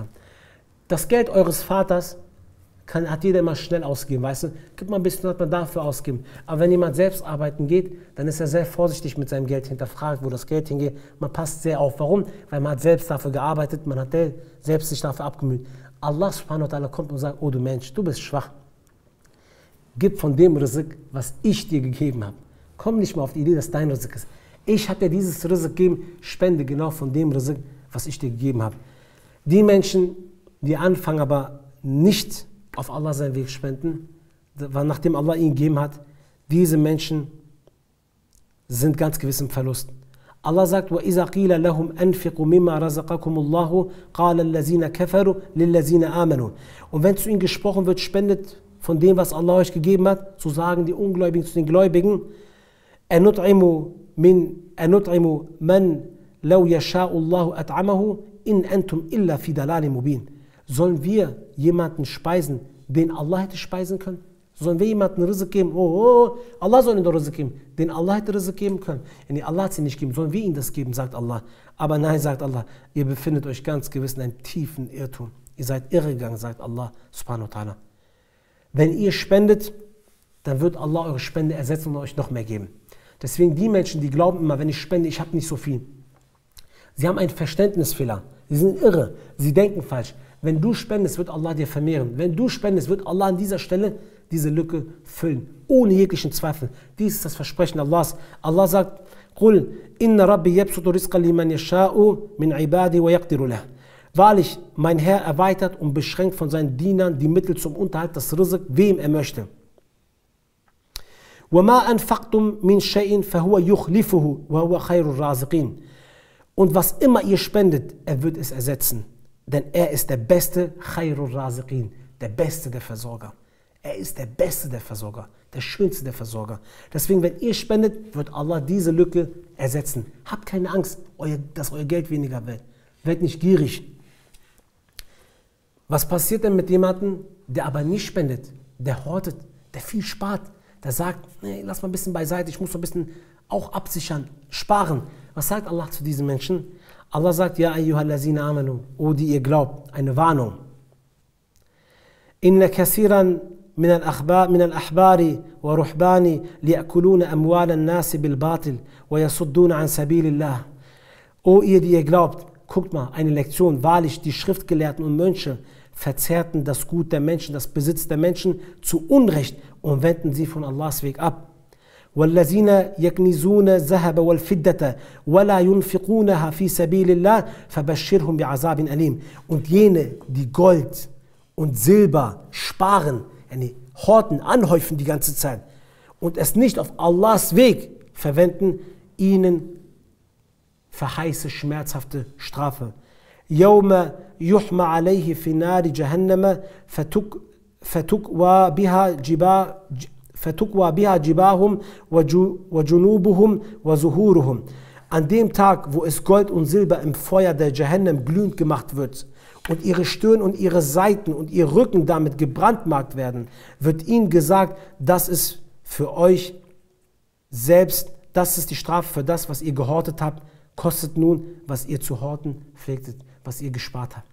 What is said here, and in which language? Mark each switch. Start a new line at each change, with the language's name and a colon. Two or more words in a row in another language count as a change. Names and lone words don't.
German: Das Geld eures Vaters hat jeder immer schnell ausgegeben, weißt du? Gibt man ein bisschen, hat man dafür ausgeben. Aber wenn jemand selbst arbeiten geht, dann ist er sehr vorsichtig mit seinem Geld, hinterfragt, wo das Geld hingeht. Man passt sehr auf. Warum? Weil man hat selbst dafür gearbeitet, man hat selbst sich dafür abgemüht.
Arabic: الله سبحانه وتعالى
German: kommt und sagt, oh du Mensch, du bist schwach. Gib von dem Rizq, was ich dir gegeben habe. Komm nicht mal auf die Idee, dass dein Rizq ist. Ich habe dir dieses Rizq gegeben, spende genau von dem Rizq, was ich dir gegeben habe. Die Menschen, die anfangen aber nicht auf Allah seinen Weg spenden, nachdem Allah ihnen gegeben hat, diese Menschen sind ganz gewiss im Verlust. Allah sagt,
Arabic: وَإِذَا قِيلَ لَهُمْ أَنْفِقُوا مِمَّا رَزَقَكُمُ اللَّهُ قَالَ الَّذِينَ كَفَرُوا لِلَّذِينَ آمَنُوا.
German: Und wenn zu ihnen gesprochen wird, spendet von dem, was Allah euch gegeben hat, so sagen die Ungläubigen zu den Gläubigen,
Arabic: أَنُطْعِمُ مَنْ لَوْ يَشَاءُ اللَّهُ أَطْعَمَهُ إِنْ أَنْتُمْ إِلَّا فِي دَلَالٍ مُبِينٍ.
German: Sollen wir jemanden speisen, den Allah hätte speisen können? Sollen wir jemanden Rizq geben? Allah soll ihn doch Rizq geben, den Allah hätte Rizq geben können. Nee, Allah hat sie nicht gegeben, sollen wir ihnen das geben, sagt Allah. Aber nein, sagt Allah, ihr befindet euch ganz gewiss in einem tiefen Irrtum. Ihr seid irregegangen, sagt
Arabic: الله سبحانه وتعالى.
German: Wenn ihr spendet, dann wird Allah eure Spende ersetzen und euch noch mehr geben. Deswegen die Menschen, die glauben immer, wenn ich spende, ich habe nicht so viel. Sie haben einen Verständnisfehler. Sie sind irre. Sie denken falsch. Wenn du spendest, wird Allah dir vermehren. Wenn du spendest, wird Allah an dieser Stelle diese Lücke füllen. Ohne jeglichen Zweifel. Dies ist das Versprechen Allahs. Allah sagt,
Arabic: قُلْ إِنَّ رَبِّي يَبْسُطُ رِزْقًا لِمَنْ يَشَاءُ مِنْ عِبَادِهِ وَيَقْدِرُ لَهُ.
German: Wahrlich, mein Herr erweitert und beschränkt von seinen Dienern die Mittel zum Unterhalt des Rizq, wem er möchte.
Arabic: وَمَا أَنْفَقْتُمْ مِنْ شَيْءٍ فَهُوَ يُخْلِفُهُ وَهُوَ خَيْرُ الرَّازِقِينَ.
German: Und was immer ihr spendet, er wird es ersetzen. Denn er ist der beste
Arabic: خير الرازقين,
German: der beste der Versorger. Er ist der beste der Versorger, der schönste der Versorger. Deswegen, wenn ihr spendet, wird Allah diese Lücke ersetzen. Habt keine Angst, dass euer Geld weniger wird. Werdet nicht gierig. Was passiert denn mit jemandem, der aber nicht spendet, der hortet, der viel spart, der sagt, nee, lass mal ein bisschen beiseite, ich muss ein bisschen auch absichern, sparen. Was sagt Allah zu diesen Menschen? Allah sagt,
Arabic: يا أيها الذين آمنوا,
German: o die ihr glaubt, eine Warnung.
Arabic: إن كثيرا من الأحبار والرهبان ليأكلون أموال الناس بالباطل ويصدون عن سبيل الله.
German: O ihr, die ihr glaubt, guckt mal, eine Lektion. Wahrlich, die Schriftgelehrten und Mönche verzehrten das Gut der Menschen, das Besitz der Menschen zu Unrecht und wenden sie von Allahs Weg ab.
Arabic: والذين يكنزون الذهب والفضة ولا ينفقونها في سبيل الله فبشرهم بعذاب أليم.
German: Und jene, die Gold und Silber sparen, horten, anhäufen die ganze Zeit und es nicht auf Allahs Weg verwenden, ihnen verheiße schmerzhafte Strafe.
Arabic: يوم يحمى عليه في نار جهنم فتكوى بها جباههم وجنوبهم وظهورهم.
German: An dem Tag, wo es Gold und Silber im Feuer der Jahannam glühend gemacht wird und ihre Stirn und ihre Seiten und ihr Rücken damit gebrandmarkt werden, wird ihnen gesagt, das ist für euch selbst, das ist die Strafe für das, was ihr gehortet habt, kostet nun, was ihr zu horten pflegtet, was ihr gespart habt.